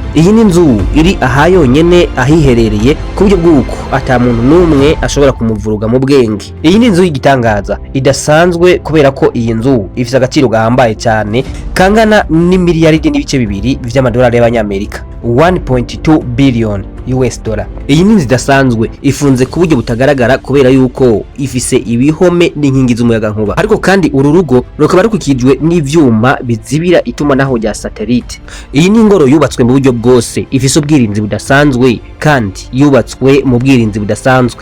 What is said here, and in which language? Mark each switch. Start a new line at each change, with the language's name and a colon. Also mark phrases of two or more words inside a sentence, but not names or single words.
Rundi: Iyi ni inzu iri aha yonyene ahiherereye ku buryo bw'uko ata muntu n'umwe ashobora kumuvuruga mu bwenge. Iyi ni inzu y'igitangaza idasanzwe kubera ko iyi nzu ifite agaciro gahambaye cyane kangana n'imiliyaridi n'ibice bibiri vy'amadolari y'abanyamerika,
English: 1.2 billion US dollar.
Rundi: Iyi ni zidasanzwe ifunze ku buryo butagaragara kubera yuko ifise ibihome n'inkingi z'umuyaga nkuba, ariko kandi uru rugo rukaba rukikijwe n'ivyuma bizibira itumanaho rya satellite. Iyi ni ingoro yubatswe mu buryo bwose, ifise ubwirinzi budasanzwe kandi yubatswe mu bwirinzi budasanzwe.